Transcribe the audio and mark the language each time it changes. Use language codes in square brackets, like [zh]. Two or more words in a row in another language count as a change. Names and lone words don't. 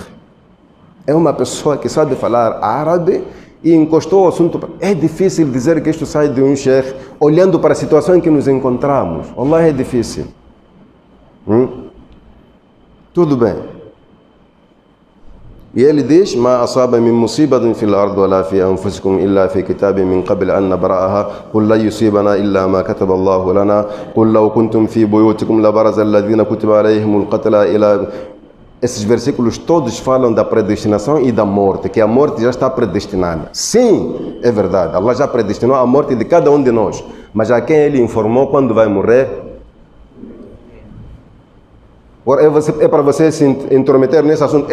[pt] É uma pessoa que sabe falar árabe e encostou o assunto. É difícil dizer que isto sai de um sheikh olhando para a situação em que nos encontramos. Allah, é difícil. Tudo bem. E ele diz: [ar] ما أصاب من مصيبة في الأرض ولا في أنفسكم إلا في كتاب من قبل أن نبرأها قل لا يصيبنا إلا ما كتب الله لنا قل لو كنتم في بيوتكم لبرز الذين كتب عليهم القتل إلى. [pt] Esses versículos todos falam da predestinação e da morte, que a morte já está predestinada. Sim, é verdade, Allah já predestinou a morte de cada um de nós, mas a quem Ele informou quando vai morrer? É para você se intrometer nesse assunto.